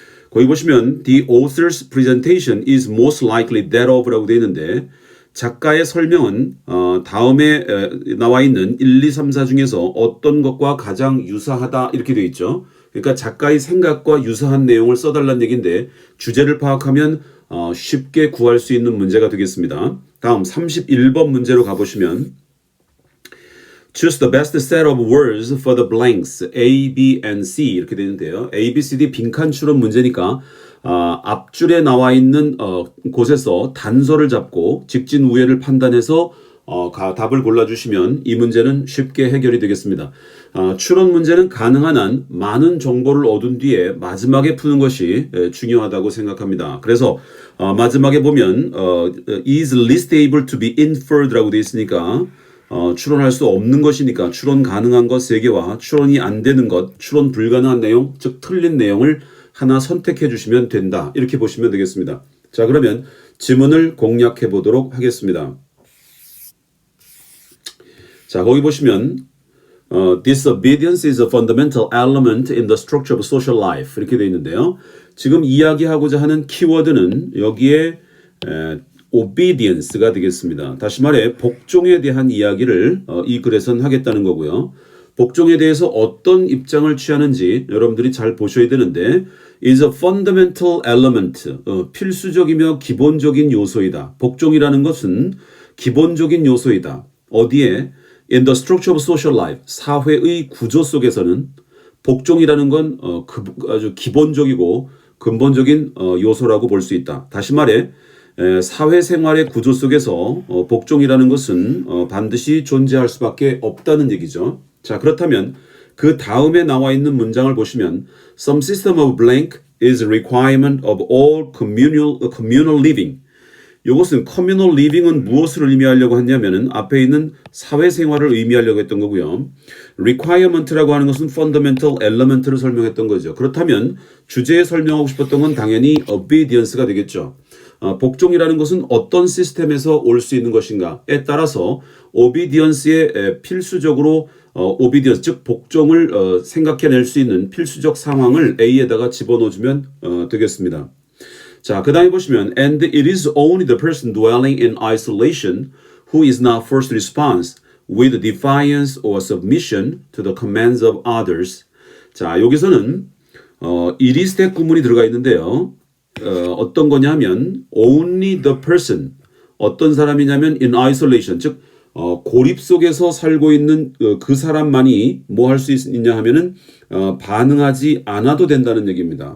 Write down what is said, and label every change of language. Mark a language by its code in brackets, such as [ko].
[ko] 거기 보시면 [en] The author's presentation is most likely that of [ko] 라고 되어 있는데 작가의 설명은 다음에 나와 있는 1, 2, 3, 4 중에서 어떤 것과 가장 유사하다 이렇게 되어 있죠. 그러니까 작가의 생각과 유사한 내용을 써달라는 얘기인데 주제를 파악하면 쉽게 구할 수 있는 문제가 되겠습니다. 다음 31번 문제로 가보시면 [en] Choose the best set of words for the blanks A, B, and C [ko] 이렇게 되는데요. A, B, C, D 빈칸 추론 문제니까 앞줄에 나와 있는 곳에서 단서를 잡고 직진 우회를 판단해서 답을 골라주시면 이 문제는 쉽게 해결이 되겠습니다. 추론 문제는 가능한 한 많은 정보를 얻은 뒤에 마지막에 푸는 것이 중요하다고 생각합니다. 그래서 마지막에 보면 [en] is least able to be inferred [ko] 라고 되어 있으니까 추론할 수 없는 것이니까 추론 가능한 것 3개와 추론이 안 되는 것, 추론 불가능한 내용, 즉 틀린 내용을 하나 선택해 주시면 된다. 이렇게 보시면 되겠습니다. 자, 그러면 지문을 공략해 보도록 하겠습니다. 자, 거기 보시면 [en] disobedience is a fundamental element in the structure of social life [ko] 이렇게 되어 있는데요. 지금 이야기하고자 하는 키워드는 여기에 obedience가 되겠습니다. 다시 말해 복종에 대한 이야기를 이 글에선 하겠다는 거고요. 복종에 대해서 어떤 입장을 취하는지 여러분들이 잘 보셔야 되는데 [en] is a fundamental element, [ko] 필수적이며 기본적인 요소이다. 복종이라는 것은 기본적인 요소이다. 어디에? [en] In the structure of social life, [ko] 사회의 구조 속에서는 복종이라는 건 아주 기본적이고 근본적인 요소라고 볼 수 있다. 다시 말해 사회생활의 구조 속에서 복종이라는 것은 반드시 존재할 수밖에 없다는 얘기죠. 자, 그렇다면 그 다음에 나와 있는 문장을 보시면 [en] Some system of blank is a requirement of all communal living. [ko] 이것은 communal living은 무엇을 의미하려고 하냐면은 앞에 있는 사회생활을 의미하려고 했던 거고요. requirement라고 하는 것은 fundamental element를 설명했던 거죠. 그렇다면 주제에 설명하고 싶었던 건 당연히 obedience가 되겠죠. 복종이라는 것은 어떤 시스템에서 올 수 있는 것인가에 따라서 obedience에 필수적으로 obedience, 즉 복종을 생각해낼 수 있는 필수적 상황을 A에다가 집어넣어주면 되겠습니다. 자, 그 다음에 보시면 [en] And it is only the person dwelling in isolation who is not forced to respond with defiance or submission to the commands of others. [ko] 자, 여기서는 it is that 구문이 들어가 있는데요. 어떤 거냐 하면 [en] only the person, [ko] 어떤 사람이냐면 [en] in isolation, [ko] 즉 고립 속에서 살고 있는 그 사람만이 뭐 할 수 있냐 하면은 반응하지 않아도 된다는 얘기입니다.